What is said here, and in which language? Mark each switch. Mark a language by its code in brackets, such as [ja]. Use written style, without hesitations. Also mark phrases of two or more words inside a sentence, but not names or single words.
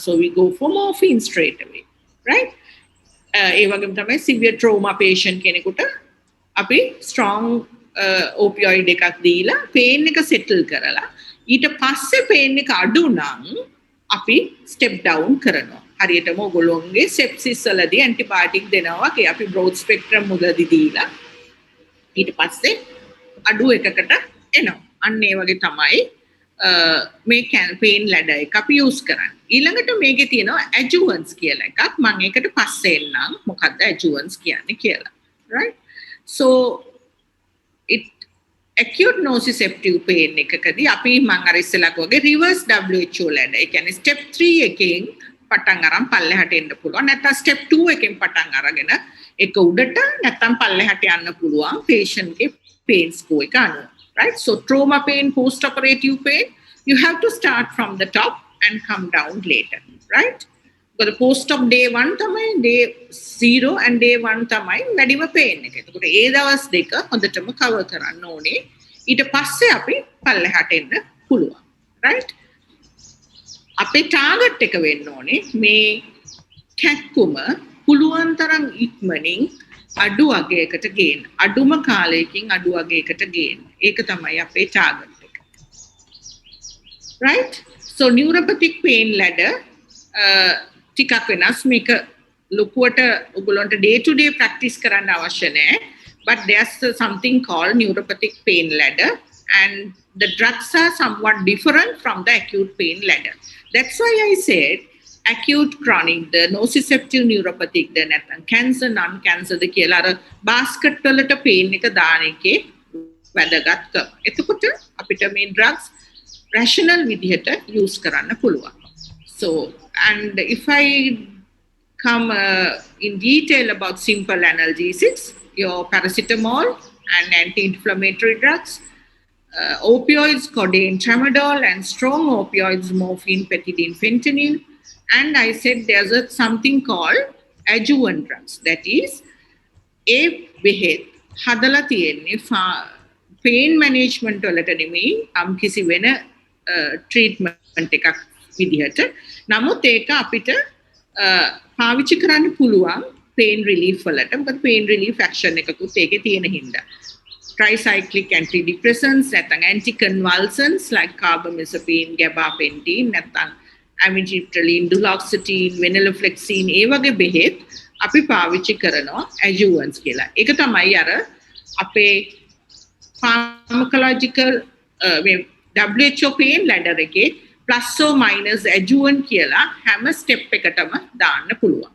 [en] So we go for morphine straight away, right? [si] ඒ වගේම තමයි [en] severe trauma patient [si] කෙනෙකුට අපි [en] strong opioid [si] එකක් දීලා pain එක settle කරලා ඊට පස්සේ pain එක අඩු නම් අපි [en] step down [si] කරනවා. හරියටම ඔයගොල්ලෝගේ sepsis වලදී antibiotic දෙනවා වගේ අපි [en] broad spectrum [si] මුලදී දීලා ඊට පස්සේ අඩු එකකට එනවා. අන්න ඒ වගේ තමයි මේ [en] pain ladder [si] එක අපි use කරන්නේ. ඊළඟට මේකේ තියෙනවා adjuvants කියලා එකක්. මම ඒකට පස්සේ එන්නම් මොකක්ද adjuvants කියන්නේ කියලා. right? [en] So it acute nociceptive pain [si] එකකදී අපි මම අර ඉස්සෙල්ලා කිව්වාගේ [en] reverse WHO ladder. [si] ඒ කියන්නේ step 3 එකෙන් පටන් අරන් පල්ලෙහාට එන්න පුළුවන්. නැත්නම් step 2 එකෙන් පටන් අරගෙන එක උඩට නැත්නම් පල්ලෙහාට යන්න පුළුවන් patient ගේ [en] pain score [si] එක අනුව. Right? [en] So trauma pain, post-operative pain, you have to start from the top and come down later. Right? But the post-op day 1 තමයි, day 0 and day 1 [si] තමයි වැඩිම [en] pain එක. [si] එතකොට ඒ දවස් දෙක හොඳටම cover කරන්න ඕනේ. ඊට පස්සේ අපි පල්ලෙහාට එන්න පුළුවන්. Right? අපේ target එක වෙන්න ඕනේ මේ කැක්කුම පුළුවන් තරම් ඉක්මනින් අඩු අගයකට ගේන්න. අඩුම කාලයකින් අඩු අගයකට ගේන්න. ඒක තමයි අපේ target එක. [en] Right? So neuropathic pain ladder [si] ටිකක් වෙනස්. මේක ලොකුවට ඔයගොල්ලන්ට [en] day to day practice [si] කරන්න අවශ්‍ය නැහැ. [en] But there's something called neuropathic pain ladder and the drugs are somewhat different from the acute pain ladder. That's why I said acute chronic the nociceptive neuropathic the නැත්නම් cancer non cancer [si] ද කියලා අර [en] basket වලට pain [si] එක දාන එකේ වැදගත්කම. එතකොට අපිට මේ [en] drugs rational [si] විදිහට use කරන්න පුළුවන්. [en] So and if I come in detail about simple analgesics, your paracetamol and anti-inflammatory drugs, opioids, codeine, tramadol, and strong opioids, morphine, petidine, fentanyl. And I said there's something called adjuvant drugs. That is, [si] ඒ බෙහෙත් හදලා තියෙන්නේ [en] pain management [si] වලට නෙමෙයි කිසි වෙන treatment එකක් විදිහට. නමුත් ඒක අපිට පාවිච්චි කරන්න පුළුවන් [en] pain relief [si] වලට. මොකද [en] pain relief action [si] එකකුත් ඒකේ තියෙන හින්දා. [en] Tricyclic antidepressants, [si] නැත්නම් [en] anticonvulsants like carbamazepine, gabapentin, [si] නැත්නම් amitriptyline, duloxetine, venlafaxine ඒ වගේ බෙහෙත් අපි පාවිච්චි කරනවා adjuvants කියලා. ඒක තමයි අර අපේ [en] pharmacological WHO pain ladder [si] එකේ [en] plus or minus adjuvant [si] කියලා හැම step එකටම දාන්න පුළුවන්.